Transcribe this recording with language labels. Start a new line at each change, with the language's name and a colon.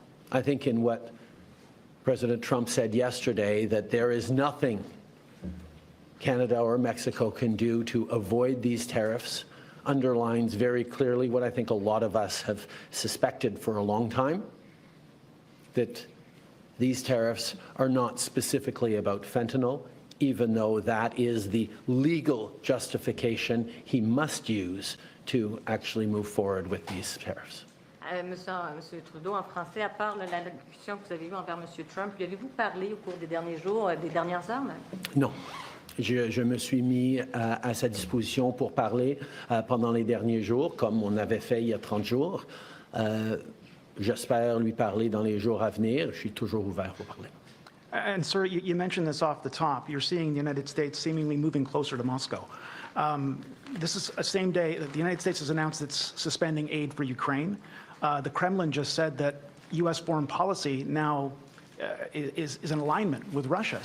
English: I think in what President Trump said yesterday, that there is nothing Canada or Mexico can do to avoid these tariffs, underlines very clearly what I think a lot of us have suspected for a long time, that these tariffs are not specifically about fentanyl, even though that is the legal justification he must use to actually move forward with these tariffs.
French: Monsieur Trudeau, en français, à part la discussion que vous avez eue envers Monsieur Trump, lui avez-vous parlé au cours des derniers jours, des dernières heures? Non. Je me suis mis à sa disposition pour parler pendant les derniers jours, comme on avait fait il y a 30 jours. J'espère lui parler dans les jours à venir. Je suis toujours ouvert pour parler.
English: And, sir, you mentioned this off the top. You're seeing the United States seemingly moving closer to Moscow. This is the same day that the United States has announced it's suspending aid for Ukraine. The Kremlin just said that U.S. foreign policy now is in alignment with Russia.